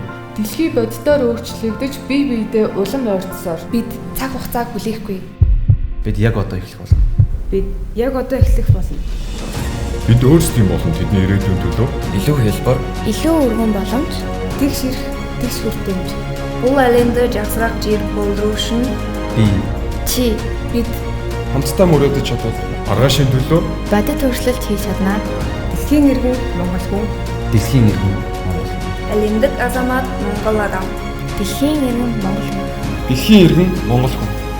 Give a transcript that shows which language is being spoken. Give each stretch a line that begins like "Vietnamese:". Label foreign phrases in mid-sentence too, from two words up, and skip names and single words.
Mongolian: Дэлхий боддоор өөрчлөгдөж бие биедээ улам ойртсоор бид цаг хугацааг хүлээхгүй. бид яг одоо эхлэх болно. Бид яг одоо эхлэх болно. Бид өөрсдийн болон тэдний ирээдүйн төлөө Илүү хэлбэр, Илүү өргөн боломж, Тэгш ирэх, тэгш хүртээмж.
Kazakh: Бұл әлемді жақсырақ жер болдыру үшін
Mongolian: би чи Бид Хамтдаа мөрөөдөж чадвал маргаашийн төлөө бодит өөрчлөлт хийж чаднаа. дэлхийн иргэн Монгол хүн, дэлхийн иргэн Монгол.
Kazakh: әлемдік азамат Монгол адам.
Mongolian: Дэлхийн иргэн Монгол хүн. дэлхийн иргэн Монгол хүн.